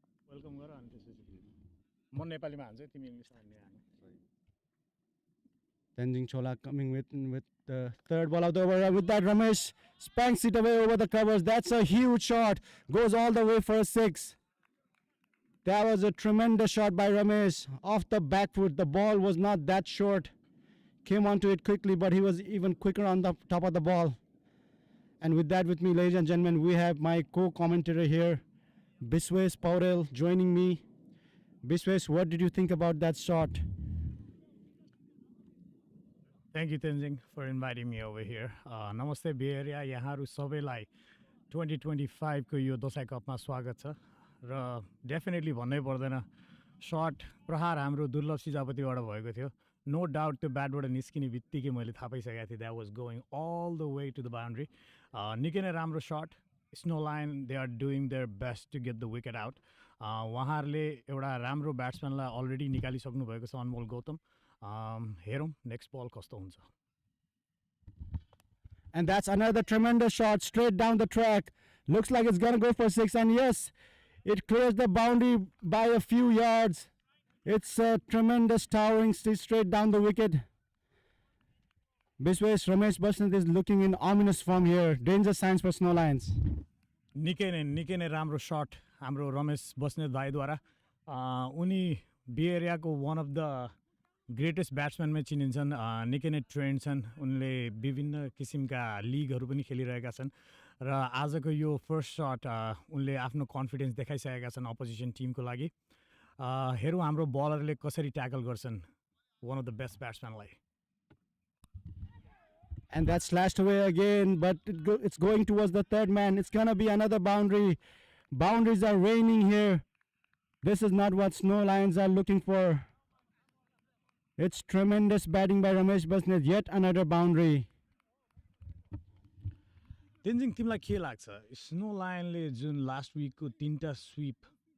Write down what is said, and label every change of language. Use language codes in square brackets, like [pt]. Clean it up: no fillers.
[ne] Welcome गर अनि त्यसपछि म नेपालीमा हान्छु तिमी इङ्ग्लिसमा हान्ने हान [en] Tenzing Chola coming with the third ball of the over. With that, Ramesh spanks it away over the covers. That's a huge shot. Goes all the way for a 6. That was a tremendous shot by Ramesh. Off the back foot. The ball was not that short. Came onto it quickly, but he was even quicker on the top of the ball. And with that, with me, ladies and gentlemen, we have my co-commentator here, Biswesh Paurel, joining me. Biswesh, what did you think about that shot? Thank you Tenzing for inviting me over here [ne] नमस्ते बे area यहाँहरू सबैलाई 2025 को यो दसैँ कपमा स्वागत छ र डेफिनेटली भन्नै पर्दैन सर्ट प्रहार हाम्रो दुर्लभ सिजापतिबाट भएको थियो [en] no doubt [ne] त्यो ब्याटबाट निस्किने बित्तिकै मैले थाहा पाइसकेको थिएँ [en] that was going all the way to the boundary [ne] निकै नै राम्रो short snow line [en] they are doing their best to get the wicket out [ne] उहाँहरूले एउटा राम्रो ब्याट्सम्यानलाई अलरेडी निकालिसक्नु भएको छ अनमोल गौतम हेरौँ नेक्स्ट बल कस्तो हुन्छ [en] And that's another tremendous shot straight down the track. Looks like it's going to go for 6. And yes, it clears the boundary by a few yards. It's a tremendous towering straight down the wicket. Biswesh, Ramesh Basant is looking in ominous form here. Danger signs for snow lions. [ne] निकै नै राम्रो short हाम्रो रमेश बस्नेत भाइद्वारा उनी बे एरियाको [en] one of the greatest [ne] ब्याट्सम्यानमै चिनिन्छन् निकै नै trend छन् उनले विभिन्न किसिमका लिगहरू पनि खेलिरहेका छन् र आजको यो फर्स्ट सर्ट उनले आफ्नो कन्फिडेन्स देखाइसकेका छन् अपोजिसन टिमको लागि हेरौँ हाम्रो बलरले कसरी ट्याकल गर्छन् [en] one of the best [ne] ब्याट्सम्यानलाई [en] And that's slashed away again, but it's going towards the third man. It's going to be another boundary. Boundaries are raining here. This is not what Snow Lions are looking for. It's tremendous batting by Ramesh Basnet. Yet another boundary. [ne] Tenzing तिमीलाई के लाग्छ snow लायनले जुन last विकको 3टा sweep